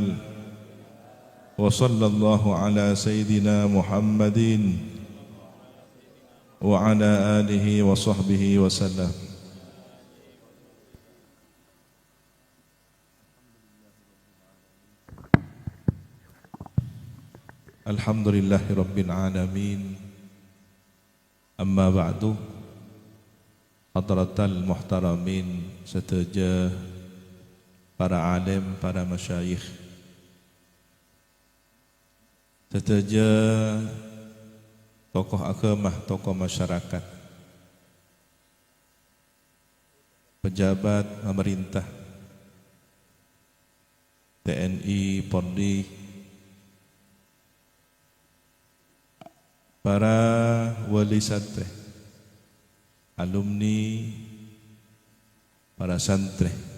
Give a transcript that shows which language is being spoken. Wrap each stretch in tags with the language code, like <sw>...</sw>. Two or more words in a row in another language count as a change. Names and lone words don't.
<ar>وصلى الله على سيدنا محمد وعلى آله وصحبه وسلم. الحمد لله رب العالمين. أما بعد. حضرات المحترمين,</ar> <id>seteja para alim, para masyayikh, seteja tokoh agama, tokoh masyarakat, pejabat pemerintah, TNI, Polri, para wali santri, alumni, para santri.</id>